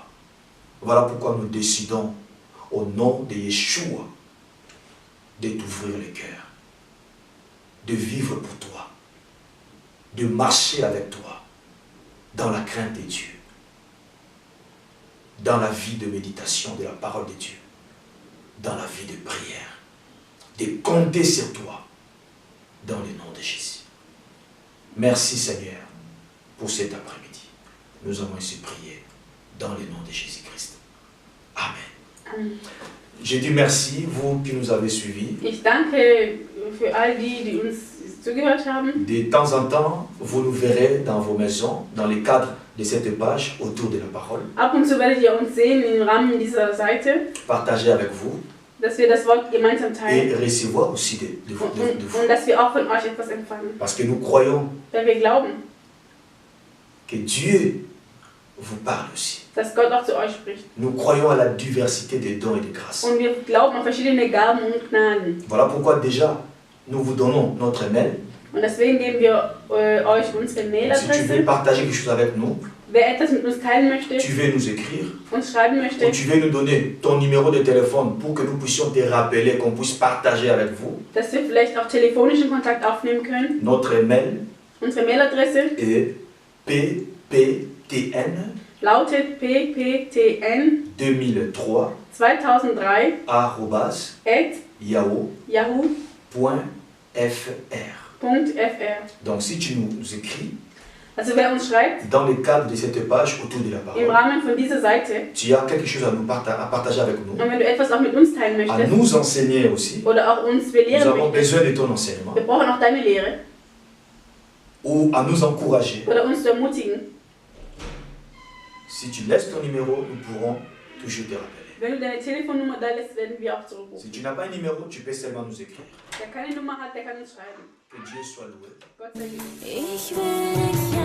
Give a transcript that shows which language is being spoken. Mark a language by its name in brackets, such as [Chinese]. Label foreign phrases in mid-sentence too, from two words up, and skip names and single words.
[French] Voilà pourquoi nous décidons, au nom de Yeshua, de t'ouvrir le cœur, de vivre pour toi, de marcher avec toi, dans la crainte de Dieu, dans la vie de méditation de la parole de Dieu, dans la vie de prière, de compter sur toi, dans le nom de Jésus. Merci Seigneur pour cet après-midi. Nous avons ainsi prié dans le nom de Jésus-Christ. Amen. Amen. Je dis merci, vous qui nous avez suivis. [German] Ich danke für all die uns zugehört haben. [French] De temps en temps, vous nous verrez dans vos maisons, dans le cadre de cette page autour de la parole. [German] Ab und zu werdet ihr uns sehen im Rahmen dieser Seite, [French] Partager avec vous [German] dass wir das Wort gemeinsam [French] et [German] teilen [French] recevoir aussi de vous. [German] und dass wir auch von euch etwas empfangen. [French] Parce que nous croyons [German] Weil wir glauben, [French] que Dieu vous parle aussi. [German] dass Gott auch zu euch spricht. [French] Nous croyons à la diversité des dons et des grâces. [German] Und wir glauben an verschiedene Gaben und Gnaden. [French] Voilà pourquoi déjà, nous vous donnons notre mail. [German] Und deswegen geben wir euch unsere [French] Si tu veux [German] Mailadresse. [French] partager quelque chose avec nous, [German] Wer etwas mit uns teilen möchte, [French] tu veux nous écrire, [German] uns schreiben [French] ou [German] möchte, [French] tu veux nous donner ton numéro de téléphone pour que nous puissions te rappeler, qu'on puisse partager avec vous. [German] dass wir vielleicht auch telefonischen Kontakt aufnehmen können. [French] Notre mail [German] Unsere Mailadresse [French] est pptn [German] lautet pptn2003 [French] arobase [German] at [French] yahoo.fr. [German] yahoo.fr. [French] Donc si tu nous écris, [German] Also wer uns schreibt, [French] dans le cadre de cette page autour de la [German] im [French] parole, [German] Rahmen von dieser Seite, [French] tu as quelque chose à nous à partager avec nous, [German] und wenn du etwas auch mit uns teilen [French] à [German] möchtest, [French] nous enseigner aussi. [German] oder auch uns [French] Nous [German] belehren [French] avons [German] möchtest, [French] besoin de ton enseignement, [German] wir brauchen auch deine Lehre, [French] ou à nous encourager. [German] oder uns zu ermutigen. [French] Si tu laisses ton numéro, nous pourrons toujours te rappeler. [German] Wenn du deine Telefonnummer da lässt, werden wir auch [French] Si [German] zurückrufen. [French] tu n'as pas un numéro, tu peux seulement nous écrire. [German] Wer keine Nummer hat, der kann uns schreiben. [French] Que Dieu soit loué. [German] Gott sei Dank. Ich will